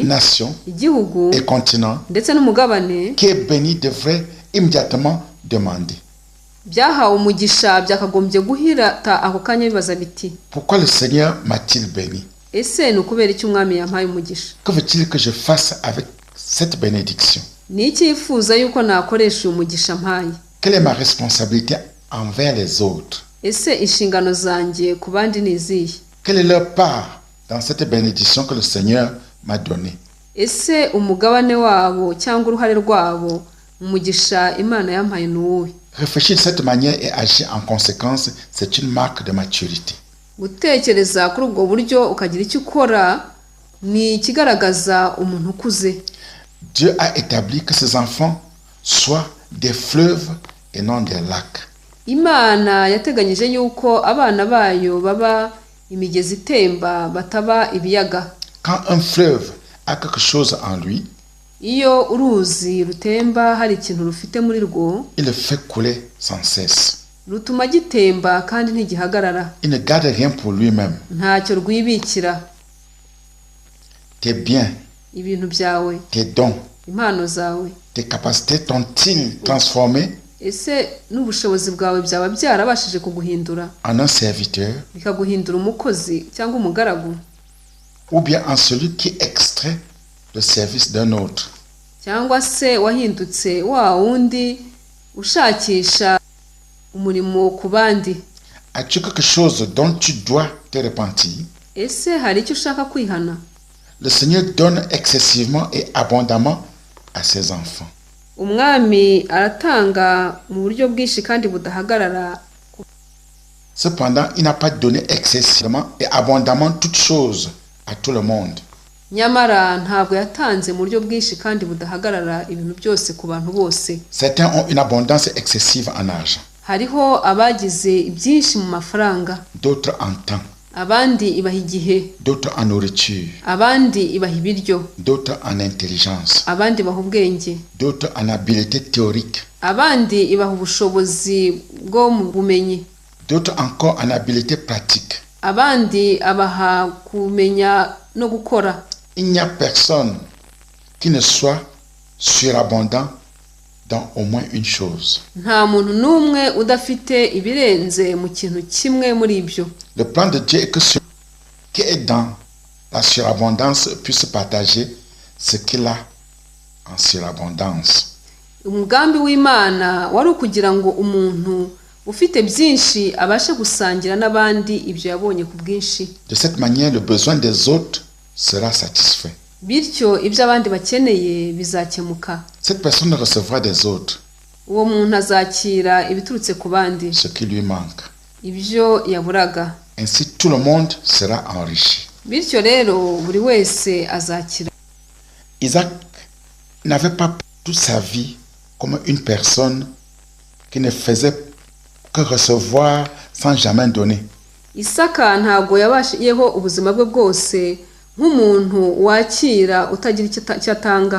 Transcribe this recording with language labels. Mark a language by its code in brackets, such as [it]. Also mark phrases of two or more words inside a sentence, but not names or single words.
[fr] nation [rw] igihugu, [fr] et continent [rw] ndetse n'umugabane [fr] qui est béni devrait immédiatement demander: [rw] byahawe umugisha byakagombye guhirata ako kanya bibaza biti, [fr] pourquoi le Seigneur m'a-t-il béni? [rw] ese ni ukubera iki umwami yampaye umugisha? [fr] Que veut-il que je fasse avec cette bénédiction? [rw] Ni iki yifuza yuko nakoresha uyu mugisha mpaye? [fr] Quelle est ma responsabilité envers les autres? [rw] Ese inshingano zanjye ku bandi ni izihe? [fr] Quelle est leur part dans cette bénédiction que le Seigneur m'a donnée? [rw] Ese umugabane wabo cyangwa uruhare rwabo mu mugisha Imana yampaye ni uwuhe? [fr] Réfléchir de cette manière et agir en conséquence, c'est une marque de maturité. [rw] Gutekereza kuri ubwo buryo ukagira icyo ukora ni ikigaragaza umuntu ukuze. [fr] Dieu a établi que ses enfants soient des fleuves et non des lacs. [rw] Imana yateganyije yuko abana bayo baba imigezi itemba bataba ibiyaga. [fr] Quand un fleuve a quelque chose en lui, [rw] Iyo uruzi rutemba hari ikintu rufite muri rwo, [fr] il le fait couler sans cesse. [rw] rutuma gitemba kandi ntigihagarara. [fr] Il ne garde rien pour lui-même. [rw] Ntacyo rwibikira. [fr] Tes biens, [rw] Ibintu byawe, [fr] tes dons, [rw] impano zawe, [fr] tes capacités t'ont-ils transformé [rw] ese n'ubushobozi bwawe byaba byarabashije kuguhindura [fr] en un serviteur [rw] bikaguhindura umukozi cyangwa umugaragu, [fr] ou bien en celui qui extrait le service d'un autre? [rw] cyangwa se wahindutse wa wundi ushakisha umurimo ku bandi? [fr] As-tu quelque chose dont tu dois te repentir? [rw] Ese hari icyo ushaka kwihana? [fr] Le Seigneur donne excessivement et abondamment à ses enfants. [rw] Umwami aratanga mu buryo bwinshi kandi budahagarara. [fr] Cependant, il n'a pas donné excessivement et abondamment toutes choses à tout le monde. [rw] Nyamara ntabwo yatanze mu buryo bwinshi kandi budahagarara ibintu byose ku bantu bose. [fr] Certains ont une abondance excessive en argent, [rw] Hariho abagize ibyinshi mu mafaranga, [fr] d'autres en temps, [rw] abandi ibaha igihe, [fr] d'autres en nourriture, [rw] abandi ibaha ibiryo, [fr] d'autres en intelligence, [rw] abandi baha ubwenge, [fr] d'autres en habileté théorique, [rw] abandi ibaha ubushobozi bwo mu bumenyi, [fr] d'autres encore en habileté pratique. [rw] abandi abaha kumenya no gukora. [fr] Il n'y a personne qui ne soit surabondant dans au moins une chose. [rw] Nta muntu n'umwe udafite ibirenze mu kintu kimwe muri ibyo. [fr] Le plan de Dieu est que celui qui est dans la surabondance puisse partager ce qu'il a en surabondance. [rw] Umugambi w'Imana wari ukugira ngo umuntu ufite byinshi abashe gusangira n'abandi ibyo yabonye ku bwinshi. [fr] De cette manière, le besoin des autres sera satisfait. [rw] Bityo ibyo abandi bakeneye bizakemuka. [fr] Cette personne recevra des autres [rw] Uwo muntu azakira ibiturutse ku bandi, [fr] ce qui lui manque. [rw] ibyo yaburaga. [fr] Ainsi, tout le monde sera enrichi. [rw] Bityo rero buri wese azakira. [fr] Isaac n'avait pas toute sa vie comme une personne qui ne faisait que recevoir sans jamais donner. [rw] Isaka ntabwo yabashiyeho ubuzima bwe bwose nk'umuntu wakira utagira icyo atanga.